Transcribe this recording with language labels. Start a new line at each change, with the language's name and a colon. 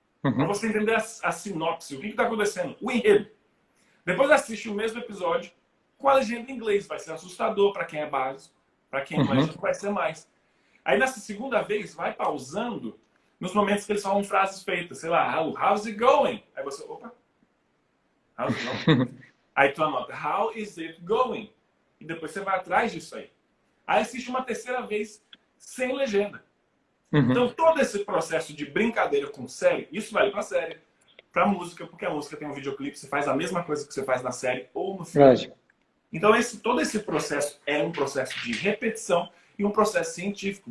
Portuguese: Para você entender a sinopse, o que está acontecendo, o enredo. Depois assiste o mesmo episódio com a legenda em inglês. Vai ser assustador para quem é básico, para quem imagina que vai ser mais. Aí nessa segunda vez, vai pausando nos momentos que eles falam frases feitas, sei lá,
English: how's it going?
Portuguese: Aí você, opa,
English: how's it going?
Portuguese: Aí tu anota,
English: how is it going?
Portuguese: E depois você vai atrás disso aí. Aí assiste uma terceira vez sem legenda. Então todo esse processo de brincadeira com série, isso vale pra série, pra música, porque a música tem um videoclipe, você faz a mesma coisa que você faz na série ou no filme. Verdade. Então todo esse processo é um processo de repetição e um processo científico.